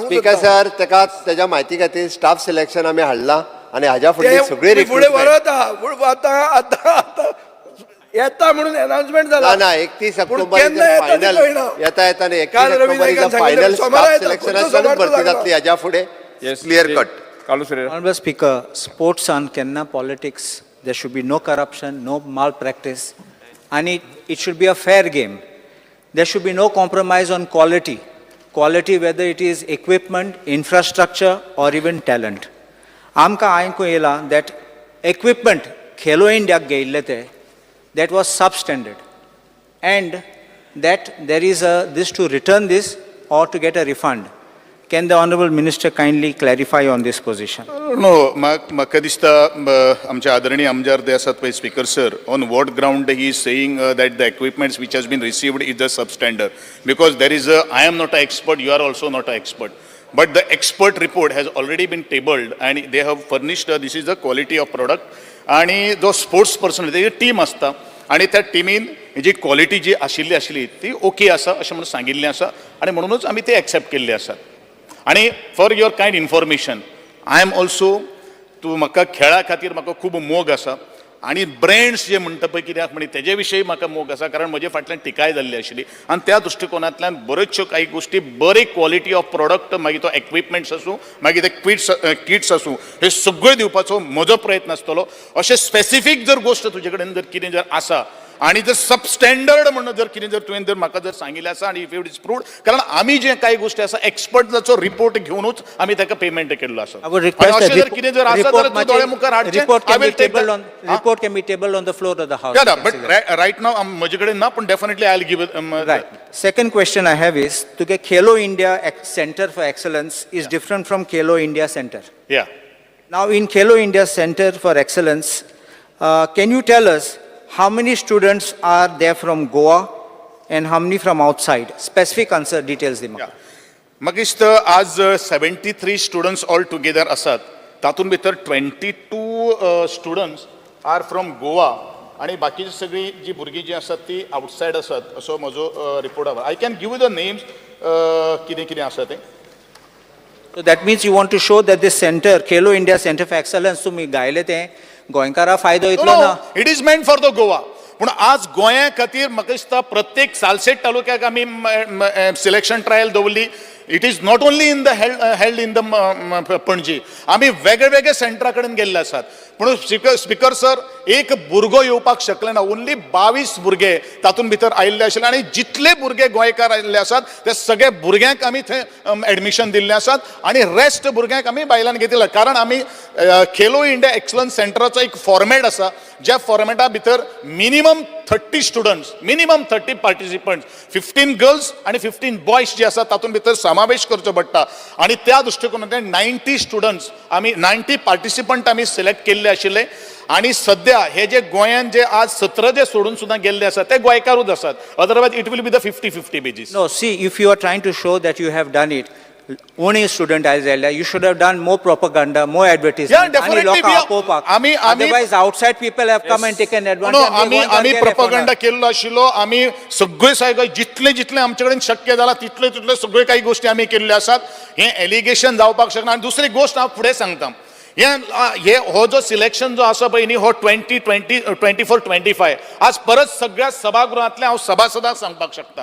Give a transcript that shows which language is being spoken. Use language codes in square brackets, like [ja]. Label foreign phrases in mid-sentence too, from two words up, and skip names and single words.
[kok] स्पीकर सर ताका तेज्या म्हायती खातीर [en] staff selection [kok] आमी हाडला आनी हाज्या फुडें सगळे फुडें व्हरत आहा आतां येता म्हणून अनाउन्समेंट जाला ना 31 ऑक्टोबर फायनल येता न्ही 31 [en] October is final [kok] स्टाफ सिलेक्शनाची भरती जातली हाज्या फुडें [en] clear cut Honorable Speaker, sports and kenna politics. There should be no corruption, no malpractice, and it should be a fair game. There should be no compromise on quality. Quality, whether it is equipment, infrastructure, or even talent. [kok] आमकां आयकूंक येलें [en] that equipment Khelo India [kok] गायल्ले ते [en] that was substandard, and that there is this to return this or to get a refund. Can the Honorable Minister kindly clarify on this position? [kok] नो म्हाका दिसता आमचे आदरणीय आमदार ते आसात पळय स्पीकर सर [en] on what ground he is saying that the equipments which has been received is the substandard because there is I am not a expert you are also not a expert but the expert report has already been tabled and they have furnished this is the quality of product [kok] आणि जो [en] sports person [kok] तेजी टीम आसता आणि त्या टीमीन जी क्वॉलिटी जी आशिल्ली ती ओके आसा अशें म्हणून सांगिल्लें आसा आणि म्हणूनच आमी ते एक्सेप्ट केल्ले आसात आणि [en] for your kind information I am also [kok] तूं म्हाका खेळा खातीर म्हाका खूब मोग आसा आणि ब्रँड्स जे म्हणटा पळय कित्याक म्हणजे तेजे विशयी म्हाका मोग आसा कारण म्हजे फाटल्यान टिकाय जाल्ली आशिल्ली आणि त्या दृश्टिकोनांतल्यान बऱ्योचश्यो काही गोष्टी बरी [en] quality of product [kok] मागीर तो इक्विपमेंट्स आसूं मागीर ते किट्स आसूं हे सगळे दिवपाचो म्हजो प्रयत्न आसतलो अशें स्पेसिफीक जर गोष्ट तुजे कडेन जर कितें जर आसा आणि जर सबस्टँडर्ड म्हणून जर कितें जर तुवें जर म्हाका जर सांगिल्लें आसा आणि [en] if it is proved [kok] कारण आमी जे काही गोष्टी आसा एक्सपर्टाचो रिपोर्ट घेवनूच आमी ताका पेमेंट केल्लो आसा अशें जर कितें जर आसा जाल्यार तूं दोळे मुखार हाडचें [en] report can be tabled on the floor of the house. Yeah, but right now [kok] म्हजे कडेन ना पण [en] definitely I'll give it. Right. Second question I have is to get Khelo India Center for Excellence is different from Khelo India Center. Yeah. Now in Khelo India Center for Excellence, can you tell us how many students are there from Goa and how many from outside? Specific answer, details the Yeah. [kok] म्हाका दिसता आज 73 स्टुडंट्स [en] all together [kok] आसात. तातूंत भितर 22 [en] students are from Goa [kok] आणि बाकीची सगळी जी भुरगीं जी आसात ती आउटसायड आसात असो म्हजो रिपोर्ट आसा. [en] I can give you the names [kok] कितें कितें आसा तें. [en] So that means you want to show that this center, Khelo India Center of Excellence, [kok] तुम्ही गायले ते गोंयकारा फायदो इतलो ना. [en] It is meant for the Goa. [kok] पूण आज गोंया खातीर म्हाका दिसता प्रत्येक सालसेट तालुक्याक आमी [en] selection trial [kok] दवरली. [en] It is not only in the held in the Panaji. [kok] आमी वेगळे वेगळे सेंटरा कडेन गेल्ले आसात. पूण स्पीकर सर एक भुरगो येवपाक शकले ना. ओन्ली 22 भुरगे तातूंत भितर आयिल्ले आशिल्ले आनी जितले भुरगे गोंयकार आयिल्ले आसात ते सगळे भुरग्यांक आमी थंय एडमिशन दिल्लें आसात आनी रेस्ट भुरग्यांक आमी भायल्यान घेतिल्ले. कारण आमी खेलो इंडिया एक्सलन्स सेंटराचो एक फॉर्मेट आसा ज्या फॉर्मेटा भितर मिनिमम 30 स्टुडंट्स, मिनिमम 30 पार्टिसिपंट्स, 15 गर्ल्स आणि 15 बॉयज जे आसात तातूंत भितर समावेश करचो पडटा. आणि त्या दृश्टिकोनांतल्यान 90 स्टुडंट्स आमी 90 पार्टिसिपंट आमी सिलेक्ट केल्ले आशिल्ले. आणि सध्या हे जे गोंयान जे आज 17 जे सोडून सुद्दां गेल्ले आसात ते गोंयकारूच आसात. [en] Otherwise it will be the 50-50 basis. No, see, if you are trying to show that you have done it, only student आयिल्ले, you should have done more propaganda, more advertisement. Yeah, definitely. [kok] आणि लोकांक आपोवपाक. [en] Otherwise, outside people have come and taken advantage. [kok] आम्ही प्रोपगंडा केल्लो आशिल्लो. आमी सगळे सगळे जितले जितले आमचे कडेन शक्य जाला तितले तितले सगळे काही गोष्टी आमी केल्ल्यो आसात. हे एलिगेशन जावपाक शकना. आणि दुसरी गोष्ट हांव फुडें सांगता. हे हो जो सिलेक्शन जो आसा पळय न्ही हो 2024-25 आज परत सगळ्या सभागृहांतले हांव सभासदांक सांगपाक शकता.